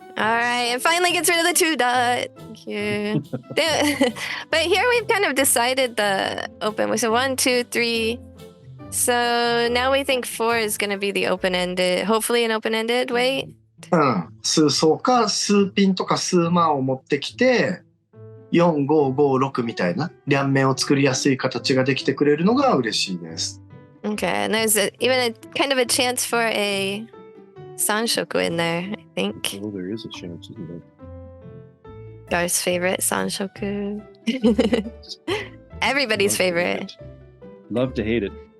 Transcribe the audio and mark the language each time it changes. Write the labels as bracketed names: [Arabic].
[English] All right, and finally gets rid of the 2 dot. Yeah. But here we've kind of decided the open. So 1, 2, 3. So now we think 4 is going to be the open-ended, hopefully an open-ended weight. [Japanese] 数層か数ピンとか数万を持ってきて、4、5、5、6みたいな両面を作りやすい形ができてくれるのが嬉しいです。 [English] Okay, and there's even a kind of a chance for a Sanshoku in there, I think. Oh, there is a chance, isn't there? Gar's favorite, Sanshoku. Everybody's favorite. Love to hate it.